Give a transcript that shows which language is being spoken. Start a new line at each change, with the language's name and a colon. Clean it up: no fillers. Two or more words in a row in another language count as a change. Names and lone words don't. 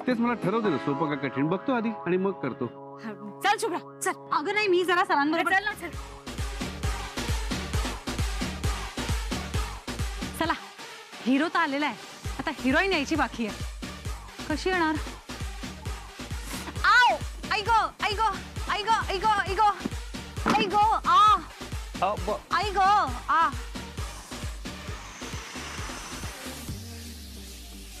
Marathi: तेच मला ठरवते ना, सोपं का कठीण बघतो आधी आणि मग करतो. चल शुभ्रा चल. अगं नाही, मी जरा सरांबरोबर. चल ना चल. चला, हिरो तर आलेला आहे, आता हिरोईन यायची बाकी आहे. कशी येणार? आव, आई गो आई गो आई गो आई गो आई गो आई गो आ आई गो आ.